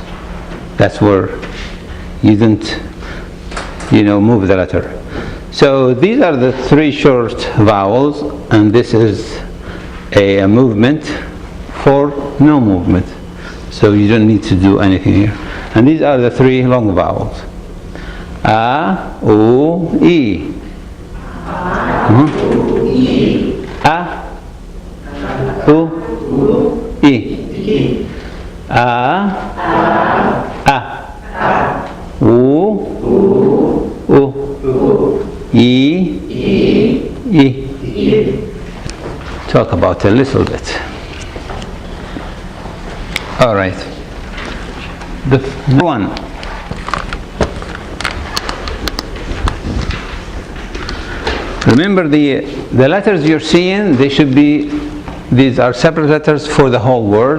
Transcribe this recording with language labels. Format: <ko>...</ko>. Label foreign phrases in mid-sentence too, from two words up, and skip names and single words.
<en>That's where you didn't, move the letter. So these are the 3 short vowels, and this is a movement for no movement. So you don't need to do anything here. And these are the 3 long vowels. A, U, E. A, U, E. A, U, E, E. Talk about a little bit. All right. The one. Remember, the letters you're seeing, they should be, these are separate letters for the whole word.</en>